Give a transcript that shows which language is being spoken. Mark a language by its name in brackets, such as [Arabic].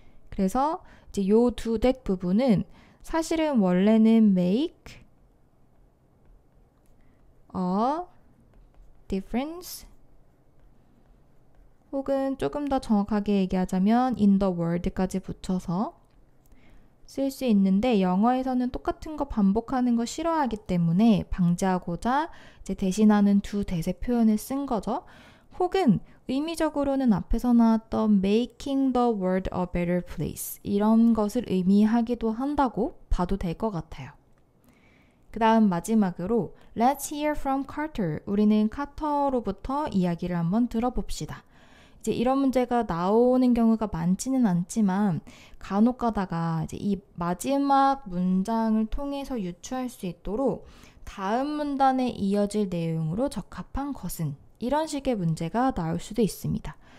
[Korean] 그래서 이제 요 do that 부분은 사실은 원래는 [English] make a difference [Korean] 혹은 조금 더 정확하게 얘기하자면 [English] in the world [Korean] 까지 붙여서 쓸 수 있는데 영어에서는 똑같은 거 반복하는 거 싫어하기 때문에 방지하고자 이제 대신하는 do that의 표현을 쓴 거죠. 혹은 의미적으로는 앞에서 나왔던 [English] making the world a better place [Korean] 이런 것을 의미하기도 한다고 봐도 될 것 같아요. 그 다음 마지막으로 [English] Let's hear from Carter. [Korean] 우리는 카터로부터 이야기를 한번 들어봅시다. 이제 이런 문제가 나오는 경우가 많지는 않지만 간혹 가다가 이제 이 마지막 문장을 통해서 유추할 수 있도록 다음 문단에 이어질 내용으로 적합한 것은 이런 식의 문제가 나올 수도 있습니다.